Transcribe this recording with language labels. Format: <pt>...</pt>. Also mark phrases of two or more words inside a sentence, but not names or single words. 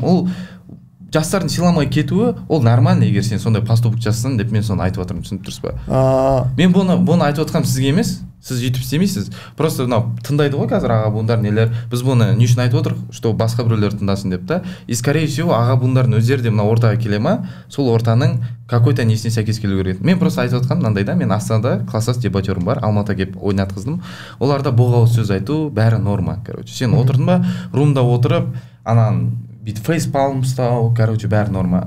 <kk>Ол жастардың сыйламай кетуі ол нормально, егер сен сондай поступок жасасаң деп мен соны айтып отырмын, түсініп тұрсыз ба? Мен бұны айтып отқаным сізге емес, сіз өйтіп істемейсіз. Просто мынау тыңдайды ғой қазір аға буындар нелер. Біз бұны не үшін айтып отырмық, что басқа біреулер тыңдасын деп та.</kk> <ru>И скорее всего</ru> <kk>аға буындардың өздері де мына ортаға келе ма, сол ортаның какой-то несіне сәйкес келу керек. Мен просто айтып отқаным мынандай да, мен Астанада класстас дебатерім бар, Алматыға келіп ойнатқыздым. Оларда боғауыз сөз айту бәрі норма, короче. Сен отырдың ба, румда отырып, анан бүйтіп фейспалм ұстау, короче, бәрі норма.</kk>